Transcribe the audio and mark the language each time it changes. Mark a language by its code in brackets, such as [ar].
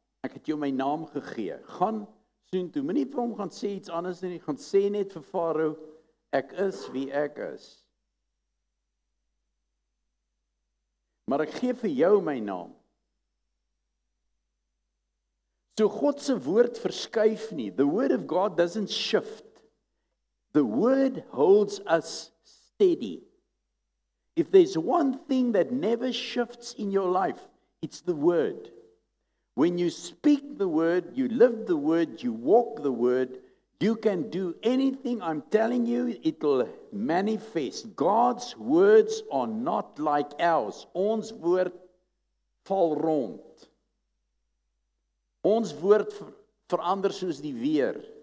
[af] Ek het jou my naam gegee. Gaan soontoe. Moenie vir hom gaan sê iets anders nie, gaan sê net vir Farao, ek is wie ek is. Maar ek gee vir jou my naam. So God se woord verskuif nie. [en] The word of God doesn't shift. The word holds us steady. If there's one thing that never shifts in your life, it's the word. When you speak the word, you live the word, you walk the word, you can do anything. I'm telling you, it will manifest. God's words are not like ours. [af] Ons woord val rond. Ons woord verander soos die weer.